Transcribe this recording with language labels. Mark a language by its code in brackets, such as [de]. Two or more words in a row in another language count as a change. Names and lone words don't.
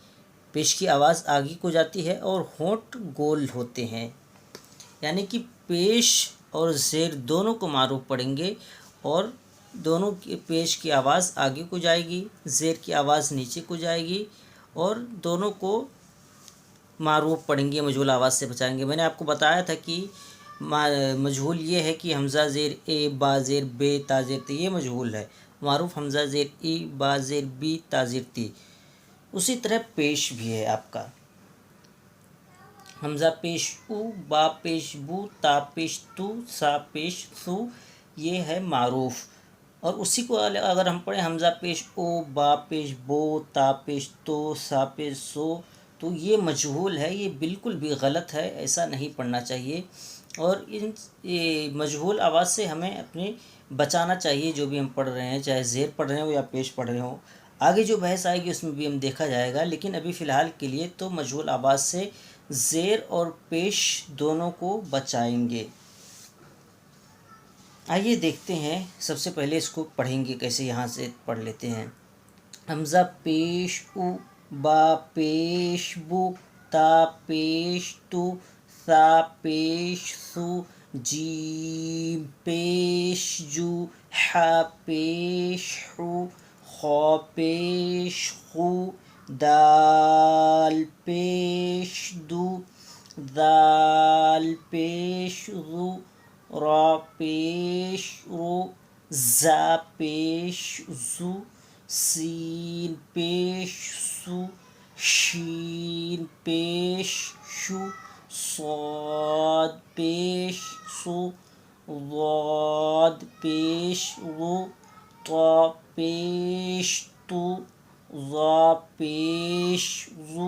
[ur] پیش کی آواز آگے کو جاتی ہے اور ہونٹ گول ہوتے ہیں، یعنی کہ پیش اور زیر دونوں کو معروف پڑھیں گے، اور دونوں کی پیش کی آواز آگے کو جائے گی، زیر کی آواز نیچے کو جائے گی، اور دونوں کو معروف پڑھیں گے، مجہول آواز سے بچائیں گے۔ میں نے آپ کو بتایا تھا کہ مجہول یہ ہے کہ حمزہ زیر اے، با زیر بے، تا زیر تے، یہ مجہول ہے۔ معروف حمزہ زیر ای، با زیر بی، تا زیر تی۔ اسی طرح پیش بھی ہے آپ کا، حمزہ پیش او، با پیش بو، تا پیش تو، سا پیش سو، یہ ہے معروف۔ اور اسی کو اگر ہم پڑھیں حمزہ پیش او، با پیش بو، تا پیش تو، سا پیش سو، تو یہ مجہول ہے، یہ بالکل بھی غلط ہے، ایسا نہیں پڑھنا چاہیے۔ اور ان مجہول آواز سے ہمیں اپنے بچانا چاہیے، جو بھی ہم پڑھ رہے ہیں، چاہے زیر پڑھ رہے ہوں یا پیش پڑھ رہے ہوں۔ آگے جو بحث آئے گی اس میں بھی ہم دیکھا جائے گا، لیکن ابھی فی الحال کے لیے تو مجہول آواز سے زیر اور پیش دونوں کو بچائیں گے۔ آئیے دیکھتے ہیں، سب سے پہلے اس کو پڑھیں گے کیسے، یہاں سے پڑھ لیتے ہیں۔ حمزہ پیش او، با پیش بو، تا پیش تو، سا پیش سو، جیم پیش جو، ح پیش حو، خا پیش خو، دال پیش دو، ذال پیش ذو، را پیش رو، زا پیش زو، سین پیش سو، شین پیش شو، صاد پیش سو، ضاد پیش غو، طا پیش تو، ظا پیش ظو،